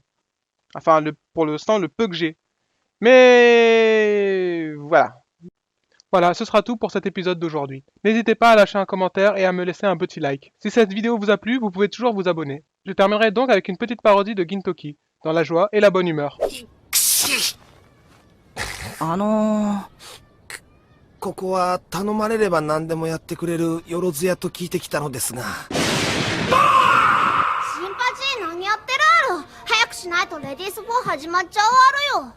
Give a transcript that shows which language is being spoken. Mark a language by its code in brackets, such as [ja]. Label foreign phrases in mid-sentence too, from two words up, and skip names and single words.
[fr] Enfin, pour l'instant, le peu que j'ai. Mais voilà. Voilà, ce sera tout pour cet épisode d'aujourd'hui. N'hésitez pas à lâcher un commentaire et à me laisser un petit like. Si cette vidéo vous a plu, vous pouvez toujours vous abonner. Je terminerai donc avec une petite parodie de Gintoki, dans la joie et la bonne humeur. [ja] ここは頼まれれば何でもやってくれるよろずやと聞いてきたのですが。新八何やってるある。早くしないとレディース4始まっちゃうあるよ。